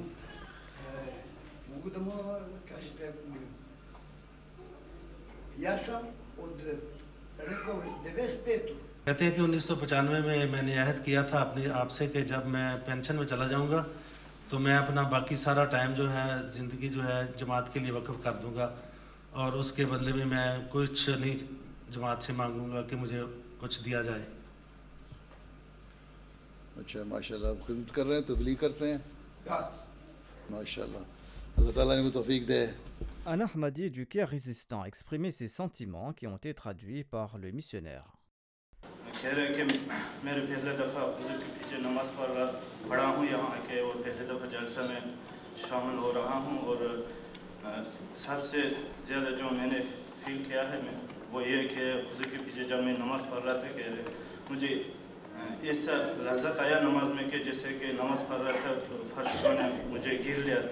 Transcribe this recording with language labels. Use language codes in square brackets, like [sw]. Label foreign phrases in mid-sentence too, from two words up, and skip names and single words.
[ur] کہتے ہیں کہ 1995 میں میں نے عہد کیا تھا اپنے آپ سے کہ جب میں پینشن میں چلا جاؤں گا تو میں اپنا باقی سارا ٹائم جو ہے زندگی جو ہے جماعت کے لیے وقف کر دوں گا. اور اس کے بدلے میں میں کچھ نہیں جماعت سے مانگوں گا کہ مجھے کچھ دیا جائے. اچھا ماشاءاللہ، آپ خدمت کر رہے ہیں، تبلیغ کرتے ہیں، ماشاءاللہ، اللہ تعالیٰ ان کو توفیق دے. [fr] Un Ahmadi du Caire résistant exprimait ses sentiments qui ont été traduits par le missionnaire. [ur] کہہ رہے کہ میرے پہلے دفعہ حضور کے پیچھے نماز پڑھا ہوں یہاں آ کے، اور پہلے دفعہ جلسہ میں شامل ہو رہا ہوں، اور سب سے زیادہ جو میں نے فیل کیا ہے میں وہ یہ کہ حضور کے پیچھے جب میں نماز پڑھ رہا تھا، کہہ رہے مجھے ایسا لذت آیا نماز میں کہ جیسے کہ نماز پڑھ رہا تھا تو فرشوں نے مجھے گر لیا تھا.